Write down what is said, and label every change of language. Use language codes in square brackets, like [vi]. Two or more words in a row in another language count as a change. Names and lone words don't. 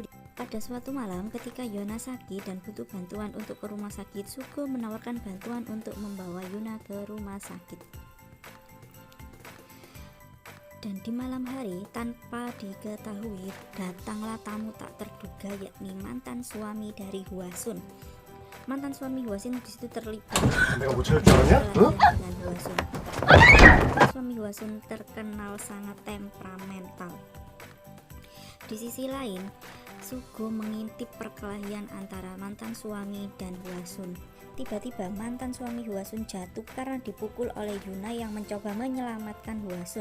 [id] Pada suatu malam ketika Yona sakit dan butuh bantuan untuk ke rumah sakit, Sugo menawarkan bantuan untuk membawa Yona ke rumah sakit. Dan di malam hari, tanpa diketahui, datanglah tamu tak terduga, yakni mantan suami dari Hwasun. Mantan suami Hwasun di situ terlibat [ko] 내가 못 찾을 줄 알았냐? 응? [id] dengan Hwasun. Suami Hwasun terkenal sangat temperamental. Di sisi lain, Sugo mengintip perkelahian antara mantan suami dan Hwasun. Tiba-tiba mantan suami Hwasun jatuh karena dipukul oleh Yuna yang mencoba menyelamatkan Hwasun.